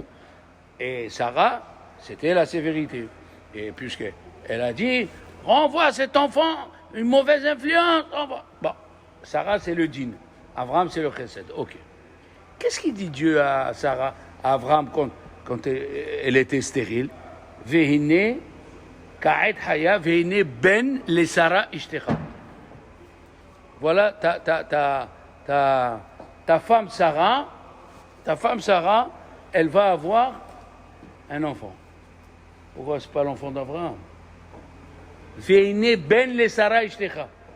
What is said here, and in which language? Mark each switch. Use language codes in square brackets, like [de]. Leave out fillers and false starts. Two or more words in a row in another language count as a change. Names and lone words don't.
[fr] Et Sarah, c'était la sévérité. Et puisqu'elle a dit, renvoie cet enfant, une mauvaise influence. Bon, Sarah, c'est le dîn. Abraham, c'est le chesed. Ok. Qu'est-ce qu'il dit Dieu à Sarah, à Abraham, quand elle était stérile? [he] והנה כעת חיה והנה בן לשרה אשתך. [fr] Voilà ta femme Sarah, elle va avoir un enfant. Pourquoi c'est pas l'enfant d'Abraham? [he] והנה בן לשרה אשתך.